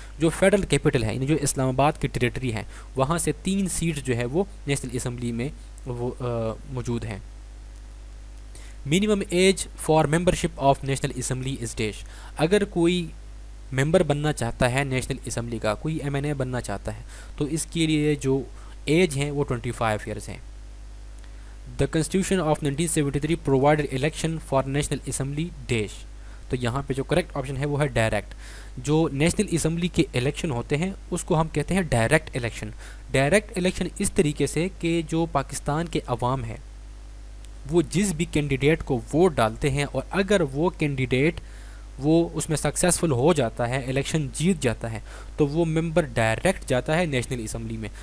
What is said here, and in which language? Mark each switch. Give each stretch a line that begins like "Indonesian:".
Urdu: جو federal capital ہے یعنی جو اسلام آباد کی ٹیریٹری ہے وہاں سے 3 سیٹ جو ہے وہ نیشنل اسمبلی میں وہ موجود ہیں.
English: Minimum age for membership of national assembly is dash.
Urdu: اگر کوئی ممبر بننا چاہتا ہے نیشنل اسمبلی کا, کوئی ایم این اے بننا چاہتا ہے تو اس کے لیے جو ایج ہیں وہ 25 ایئرس ہیں.
English: The constitution of 1973 provide election for national assembly dash.
Urdu: تو یہاں پہ جو کریکٹ آپشن ہے وہ ہے ڈائریکٹ. جو نیشنل اسمبلی کے الیکشن ہوتے ہیں اس کو ہم کہتے ہیں ڈائریکٹ الیکشن. ڈائریکٹ الیکشن اس طریقے سے کہ جو پاکستان کے عوام ہے وہ جس بھی کینڈیڈیٹ کو ووٹ ڈالتے ہیں اور اگر وہ کینڈیڈیٹ وہ اس میں سکسیسفل ہو جاتا ہے, الیکشن جیت جاتا ہے, تو وہ ممبر ڈائریکٹ جاتا ہے نیشنل اسمبلی میں.